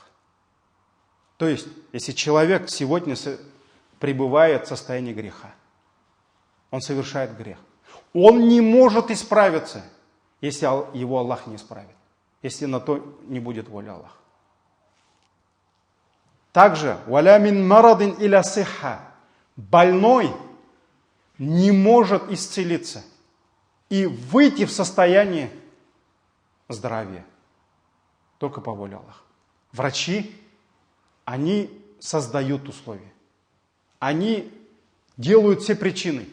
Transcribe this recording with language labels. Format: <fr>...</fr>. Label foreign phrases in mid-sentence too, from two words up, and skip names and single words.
<ru>То есть, если человек сегодня пребывает в состоянии греха, он совершает грех, он не может исправиться, если его Аллах не исправит, если на то не будет воля Аллаха. Также,</ru> <ar>«ولا من مرض إلى صحة»</ar> <ru>больной не может исцелиться и выйти в состояние здравия только по воле Аллаха. Врачи, они создают условия. Они делают все причины.</ru>